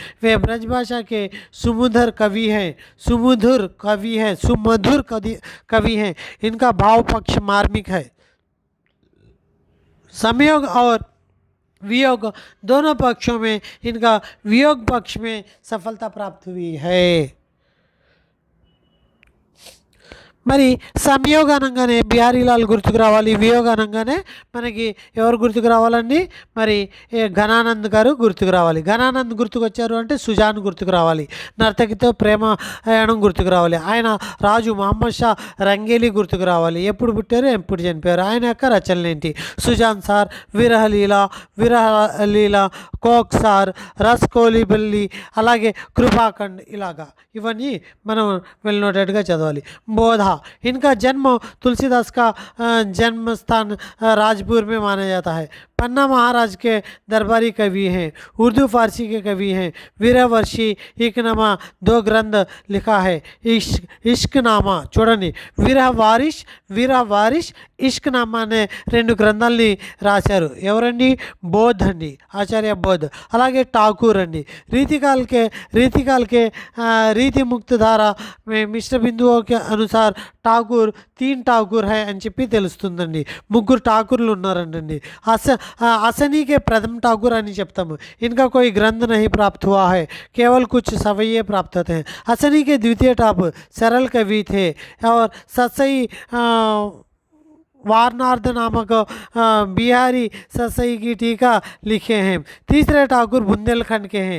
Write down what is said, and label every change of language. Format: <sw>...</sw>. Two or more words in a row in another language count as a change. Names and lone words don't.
<hi>वे ब्रजभाषा के सुमधुर कवि हैं। इनका भाव पक्ष मार्मिक है। संयोग और वियोग दोनों पक्षों में इनका वियोग पक्ष में सफलता प्राप्त हुई है।</hi> <te>మరి సంయోగ అనగానే బిహారీలాల్ గుర్తుకు రావాలి, వియోగ అనగానే మనకి ఎవరు గుర్తుకు రావాలండి? మరి ఘనానంద్ గారు గుర్తుకు రావాలి. ఘనానంద్ గుర్తుకు వచ్చారు అంటే సుజాన్ గుర్తుకు రావాలి, నర్తకితో ప్రేమాయణం గుర్తుకు రావాలి, ఆయన రాజు మహమ్మద్ షా రంగేలి గుర్తుకు రావాలి, ఎప్పుడు పుట్టారు ఎప్పుడు చనిపోయారు, ఆయన యొక్క రచనలు ఏంటి, సుజాన్ సార్, విరహలీల, కోక్ సార్, రస్ కోలిబల్లి, అలాగే కృపాఖండ్, ఇలాగా ఇవన్నీ మనం వెల్ నోటెడ్గా చదవాలి. బోధ,</te> <hi>इनका जन्म तुलसीदास का जन्म स्थान राजपुर में माना जाता है। पन्ना महाराज के दरबारी कवि हैं, उर्दू फारसी के कवि हैं। वीरवर्षी इकनामा 2 ग्रंथ लिखा है।</hi> <te>इश्कनामा చూడండి, వీరవారిష్ ఇష్కనామా అనే 2 గ్రంథాలని రాశారు. ఎవరండి? బోధ్ అండి, ఆచార్య బోధ్. అలాగే ఠాకూర్ అండి.</te> <hi>रीतिकाल के रीति मुक्त धारा में मिश्र बिंदुओं के अनुसार ఠాకూర్ 3 ఠాకూర్ है</hi> <te>అని చెప్పి తెలుస్తుందండి. 3 ఠాకూర్లు ఉన్నారండి.</te> <hi>असनी के प्रथम ठाकुर</hi> <te>అని చెప్తాము.</te> <hi>इनका कोई ग्रंथ नहीं प्राप्त हुआ है, केवल कुछ सवैये प्राप्त होते हैं। असनी के द्वितीय ठाकुर सरल कवि थे और सत्सई वारनार्थ नामक बिहारी ससई की टीका लिखे हैं। तीसरे ठाकुर बुंदेलखंड के हैं।</hi>